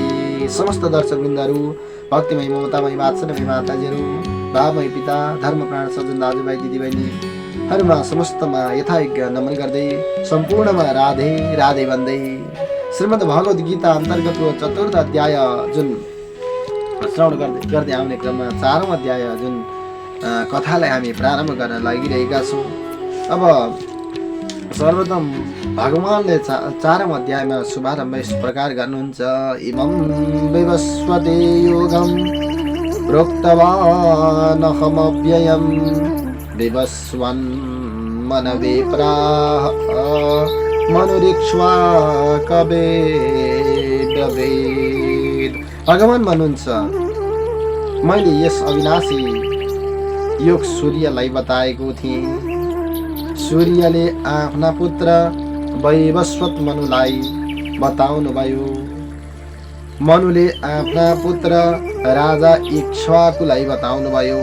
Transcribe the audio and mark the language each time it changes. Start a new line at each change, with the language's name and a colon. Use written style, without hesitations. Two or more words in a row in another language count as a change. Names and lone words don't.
Nepali: समस्त दर्शकवृन्दहरू, भक्तिमय ममतामय वात्सल्यमय माताजीहरू, भावमय पिता, धर्म प्राण सज्जन दाजुभाइ दिदीबहिनीहरूमा समस्तमा यथायोग्य नमन गर्दै सम्पूर्णमा राधे राधे भन्दै श्रीमद् भगवद गीता अन्तर्गतको चतुर्थ अध्याय जुन श्रवण गर्दै आउने क्रममा चारौं अध्याय जुन कथालाई हामी प्रारम्भ गर्न लागिरहेका छौँ। अब सर्वप्रथम भगवानले चारौं अध्यायमा शुभारम्भ यस प्रकार गर्नुहुन्छ।
Sanskrit: इमं विवस्वते योगं प्रोक्तवानहमव्ययं विवस्वन् मनवे प्राह मनुरीक्ष्वा कवे ब्रवीद।
Nepali: भगवान भन्नुहुन्छ, मैले यस अविनाशी योग सूर्यलाई बताएको थिएँ। सूर्यले आफ्ना पुत्र वैवस्वत मनुलाई बताउनु भयो। मनुले आफ्ना पुत्र राजा इक्ष्वाकुलाई बताउनु भयो।